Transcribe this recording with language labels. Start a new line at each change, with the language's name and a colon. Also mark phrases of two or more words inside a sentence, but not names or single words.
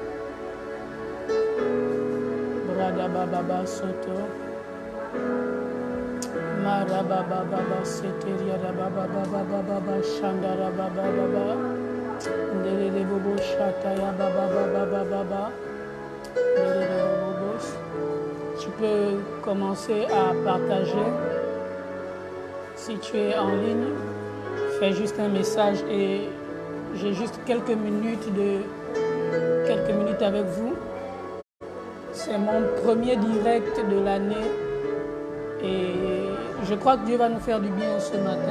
French: Brada Baba Soto. Marababa Baba Seteria Baba Baba Baba Shandara Baba Baba. Ndele Bobo Shata ya Baba Baba Baba. Ndele Bobos. Tu peux commencer à partager. Si tu es en ligne, fais juste un message et j'ai juste quelques minutes avec vous. C'est mon premier direct de l'année et je crois que Dieu va nous faire du bien ce matin.